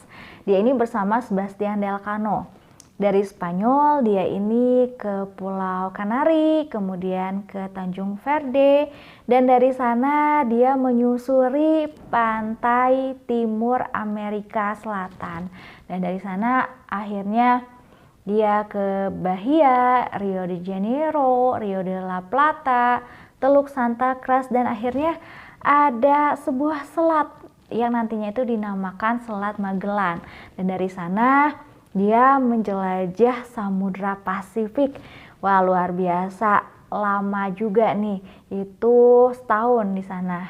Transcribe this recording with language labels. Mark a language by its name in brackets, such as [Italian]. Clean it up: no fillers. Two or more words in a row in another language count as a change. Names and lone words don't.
[Indonesian] Dia ini bersama Sebastian Elcano. Dari Spanyol dia ini ke Pulau Kanari, kemudian ke Tanjung Verde, dan dari sana dia menyusuri pantai timur Amerika Selatan. Dan dari sana akhirnya dia ke Bahia, Rio de Janeiro, Rio de la Plata, Teluk Santa Cruz, dan akhirnya ada sebuah selat yang nantinya itu dinamakan Selat Magellan. Dan dari sana dia menjelajah Samudra Pasifik. Wah, luar biasa, lama juga nih, itu setahun di sana.